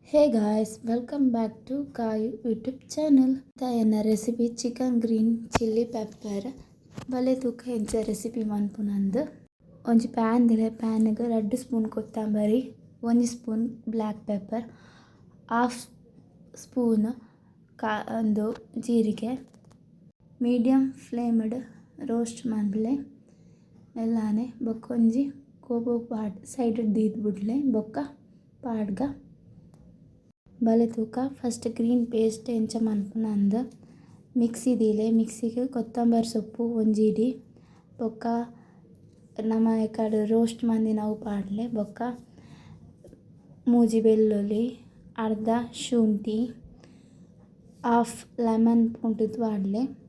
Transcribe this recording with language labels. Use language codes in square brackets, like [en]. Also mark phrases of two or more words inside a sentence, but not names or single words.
[en] Hey guys, welcome back to Kayu YouTube channel. Tayana recipe chicken green chili pepper. [tcy] ಬಲೆ ತೂಕ ಎಂಚ recipe ಮನ್ಪುನಂದು. [en] Onji pan dile pan ga 2 spoon kottambari, 1 spoon black pepper, half spoon [tcy] ಒಂದು ಜೀರಿಗೆ [en] medium flameಡ್ roast [tcy] ಮಾಡ್ಬಿಡ್ಲೆ ಎಲ್ಲಾನೆ ಬೊಕ್ಕೊಂಜಿ ಕೋಬು ಪಾಡ್ ಸೈಡ್ ದೀದ್ಬಿಡ್ಲೆ ಬೊಕ್ಕ ಪಾಡ್ಗ ಬಲೆ ತೂಕ [en] first green paste [tcy] ಎಂಚ ಮನ್ಪುನಂದು ಮಿಕ್ಸಿ ದೀಲೆ ಮಿಕ್ಸಿಗೆ ಕೊತ್ತಂಬರಿ ಸೊಪ್ಪು ಒಂಜಿಡಿ ಬೊಕ್ಕ ನಮ ಕಡೆ ರೋಸ್ಟ್ ಮಂದಿ ನಾವು ಪಾಡ್ಲೆ ಬೊಕ್ಕ ಮೂಜಿ ಬೆಳ್ಳುಳ್ಳಿ ಅರ್ಧ ಶುಂಠಿ [en] half lemon [tcy] ಪುಂಟದ ಪಾಡ್ಲೆ